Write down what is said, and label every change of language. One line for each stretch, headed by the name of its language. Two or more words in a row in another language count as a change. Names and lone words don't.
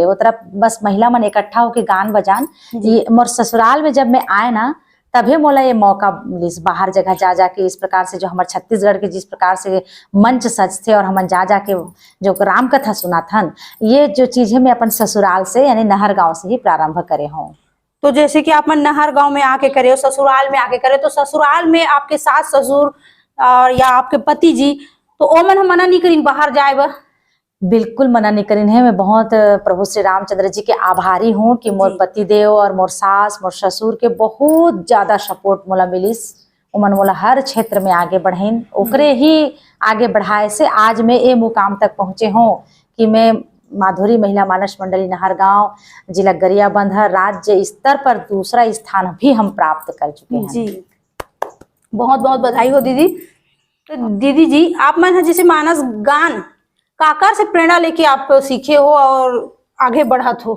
Chhattisgarhi: वो तरफ बस महिला मन इकट्ठा होके गान बजान। ये मोर ससुराल में जब मैं आए ना, तभी मोला ये मौका मिलिस बाहर जगह जा जाके इस प्रकार से जो हमारे छत्तीसगढ़ के जिस प्रकार से मंच सजते और हम जा जाके जो राम कथा सुनाथन, ये जो चीजें मैं अपन ससुराल से यानी नहर गांव से ही प्रारंभ करे हूँ। तो जैसे कि आप नहर गांव में आके करे हो, ससुराल में आके करे, तो ससुराल में आपके सास ससुर और या आपके पति जी, तो ओमन हम मना नहीं करीन बाहर जाए बा? बिल्कुल मना नहीं करीन है। मैं बहुत प्रभु श्री रामचंद्र जी के आभारी हूँ कि मोर पति देव और मोर सास मोर ससुर के बहुत ज्यादा सपोर्ट मोला मिलिस। उमन मोला हर क्षेत्र में आगे बढ़ेन, ओकरे ही आगे बढ़ाए से आज मैं ये मुकाम तक पहुंचे हूँ कि मैं माधुरी महिला मानस मंडली नहरगांव, जिला गरियाबंद, राज्य स्तर पर दूसरा स्थान भी हम प्राप्त कर चुके हैं। जी बहुत बहुत बधाई हो दीदी। तो दीदी जी, आप मन जैसे मानस गान काकर से प्रेरणा लेके आप सीखे हो और आगे बढ़त हो?